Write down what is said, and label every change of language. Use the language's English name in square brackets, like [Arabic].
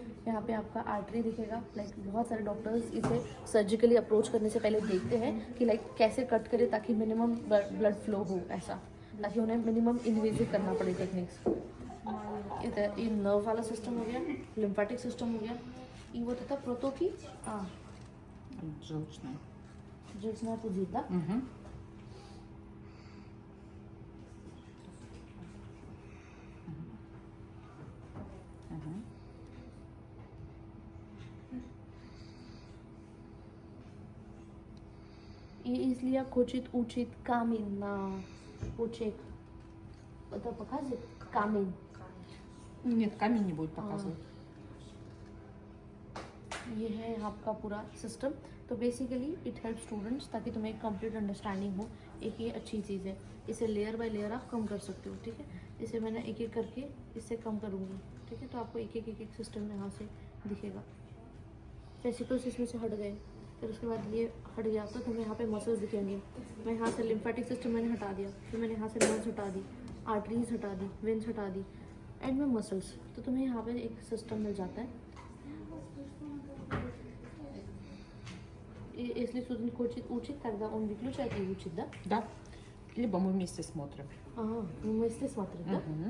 [Hindi] यहाँ पे आपका आर्टरी दिखेगा। लाइक बहुत सारे डॉक्टर्स इसे सर्जिकली अप्रोच करने से पहले देखते हैं कि लाइक कैसे कट करे ताकि मिनिमम ब्लड फ्लो हो, ऐसा, ताकि उन्हें मिनिमम इन्वेजिव करना पड़े टेक्निक्स। इधर ये नर्व वाला सिस्टम हो गया, लिम्फेटिक सिस्टम हो गया। [Russian] И вот это протоки, желчная пузырь, да? И если хочет учить камень на почек, это показывает камень? Нет, камень не будет показывать. [Hindi] ये है आपका पूरा सिस्टम। तो बेसिकली इट हेल्प स्टूडेंट्स ताकि तुम्हें एक कंप्लीट अंडरस्टैंडिंग हो। एक ये अच्छी चीज़ है, इसे लेयर बाय लेयर आप कम कर सकते हो, ठीक है। इसे मैंने एक एक करके इससे कम करूँगी, ठीक है। तो आपको एक एक सिस्टम यहाँ से दिखेगा। वेसिकल्स इसमें से हट गए, फिर उसके बाद ये हट गया, तो तुम्हें यहाँ पे मसल्स दिखेंगे। मैं यहाँ से लिम्फेटिक सिस्टम मैंने हटा दिया, फिर मैंने यहाँ से नर्व्स हटा दी, आर्टरीज हटा दी, वेन्स हटा दी, एंड में मसल्स। तो तुम्हें यहाँ पे एक सिस्टम मिल जाता है। [Russian] Если студент хочет учить, тогда он выключает и учит, да? Да. Либо мы вместе смотрим. Ага, мы вместе смотрим, да?